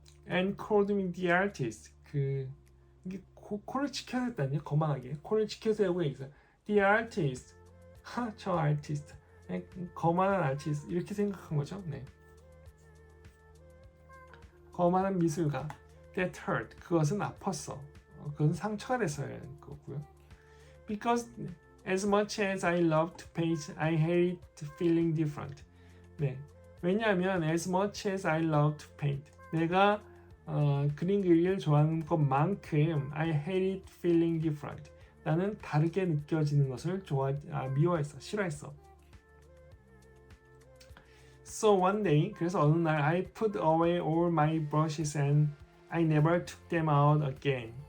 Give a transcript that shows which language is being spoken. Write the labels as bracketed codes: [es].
[en] And called me the artist. [ko] 이게 코를 치켜서 했다니 거만하게 코를 치켜서 하고 있어요. [en] The artist. 저 아티스트. [ko] 거만한 아티스트 이렇게 생각한 거죠. 네. 거만한 미술가. [en] That hurt. [ko] 그것은 아팠어. 그것은 상처가 됐어야 하는 거고요. [en] Because as much as I love to paint, I hate feeling different. [ko] 네. [en] 왜냐하면 as much as I love to paint, [ko] 내가 그림 그리기를 좋아하는 것만큼 [en] I hate feeling different. [ko] 나는 다르게 느껴지는 것을 미워했어, 싫어했어. [en] So one day, [ko] 그래서 어느 날 [en] I put away all my brushes and I never took them out again.